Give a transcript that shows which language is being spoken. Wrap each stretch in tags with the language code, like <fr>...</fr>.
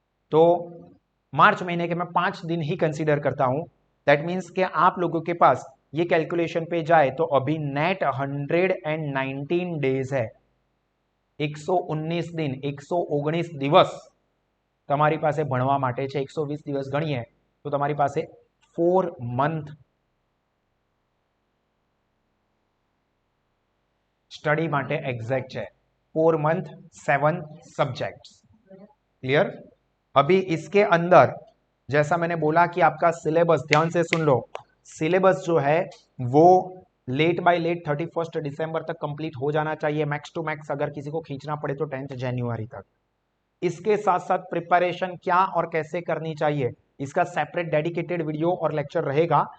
<hi>तो मार्च महीने के मैं 5 दिन ही कंसीडर करता हूं। दैट मीन्स कि आप लोगों के पास ये कैलकुलेशन पे जाए तो अभी नेट 119 डेज है, 119 दिन 119 દિવસ</hi> <gu>તમારી પાસે ભણવા માટે છે। 120 દિવસ ગણીએ તો તમારી પાસે 4 મંથ સ્ટડી માટે એક્ઝેક્ટ છે, 4 મંથ 7 સબ્जेक्ट्स।</gu> <hi>क्लियर? अभी इसके अंदर जैसा मैंने बोला कि आपका सिलेबस, ध्यान से सुन लो, सिलेबस जो है वो लेट बाय लेट 31 दिसंबर तक कंप्लीट हो जाना चाहिए, मैक्स टू मैक्स अगर किसी को खींचना पड़े तो 10th जनवरी तक। इसके साथ साथ प्रिपरेशन क्या और कैसे करनी चाहिए इसका सेपरेट डेडिकेटेड वीडियो और लेक्चर रहेगा।</hi>